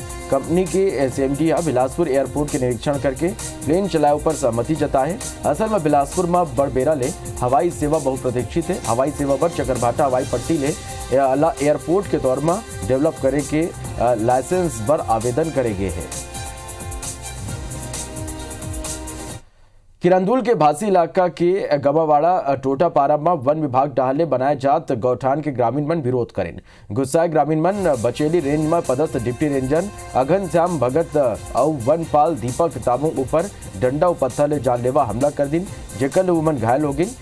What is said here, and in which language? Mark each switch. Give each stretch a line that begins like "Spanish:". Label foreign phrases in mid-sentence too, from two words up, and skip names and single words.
Chhattisgarhi: कंपनी के CMD बिलासपुर एयरपोर्ट के निरीक्षण करके प्लेन चलाए पर सहमति जताए। असल में बिलासपुर में बड़बेरा ले हवाई सेवा बहुप्रतीक्षित है। हवाई सेवा पर चकरभाटा हवाई पट्टी ले एयरपोर्ट के तौर में डेवलप करे के लाइसेंस पर आवेदन करे गए हैं। किरंदुल के भासी इलाका के गवावाड़ा टोटापारा में वन विभाग डहाले बनाए जात गौठान के ग्रामीण मन विरोध करें। गुस्साए ग्रामीण मन बचेली रेंज में पदस्थ डिप्टी रेंजर अघन श्याम भगत और वनपाल दीपक तामू ऊपर डंडा पत्थर ले जानलेवा हमला कर दिन, जेकर ले वमन घायल हो गई।